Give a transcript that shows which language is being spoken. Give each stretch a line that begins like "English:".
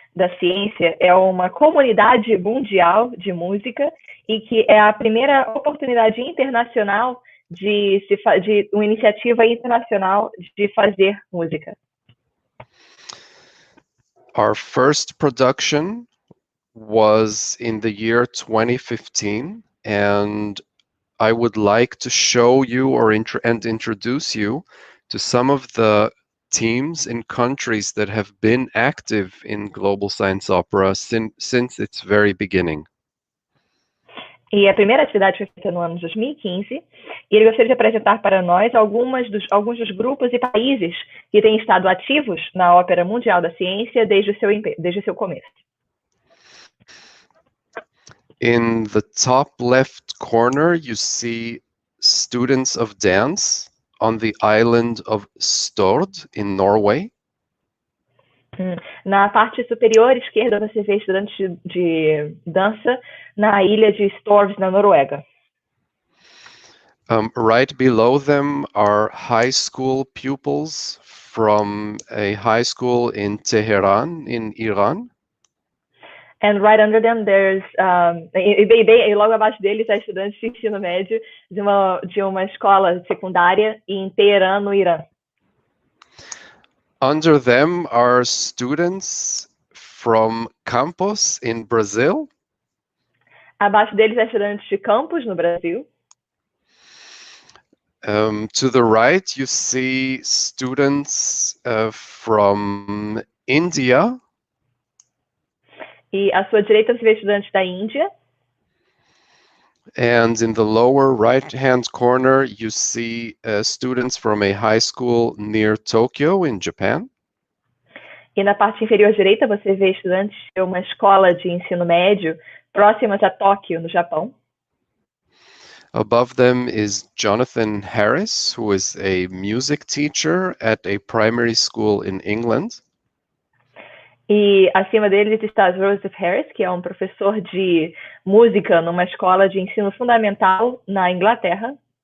Portuguese: da Ciência é uma comunidade mundial de música e que é a primeira oportunidade internacional de uma iniciativa internacional de fazer música.
English: Our first production was in the year 2015, and I would like to show you and introduce you to some of the teams in countries that have been active in Global Science Opera since its very beginning.
Portuguese: E a primeira atividade foi feita no ano de 2015, e ele gostaria de apresentar para nós alguns dos grupos e países que têm estado ativos na Ópera Mundial da Ciência desde o seu começo.
English: In the top left corner, you see students of dance on the island of Stord in Norway.
Portuguese: Na parte superior esquerda, você vê estudantes de dança na ilha de Stord, na Noruega.
English: Right below them are high school pupils from a high school in Tehran, in Iran. And right under them, there's
Portuguese: e logo abaixo deles há estudantes de ensino médio de uma escola secundária em Teherã, no Irã.
English: Under them are students from campus in Brazil.
Portuguese: Abaixo deles há estudantes de campus no Brasil.
English: To the right, you see students from India.
Portuguese: E à sua direita você vê estudantes da Índia.
English: And in the lower right-hand corner, you see students from a high school near Tokyo in Japan.
Portuguese: E na parte inferior direita você vê estudantes de uma escola de ensino médio próximas a Tóquio, no Japão.
English: Above them is Jonathan Harris, who is a music teacher at a primary school in England.
Portuguese: E acima deles está Joseph Harris, que é um professor de música numa escola de ensino fundamental na Inglaterra.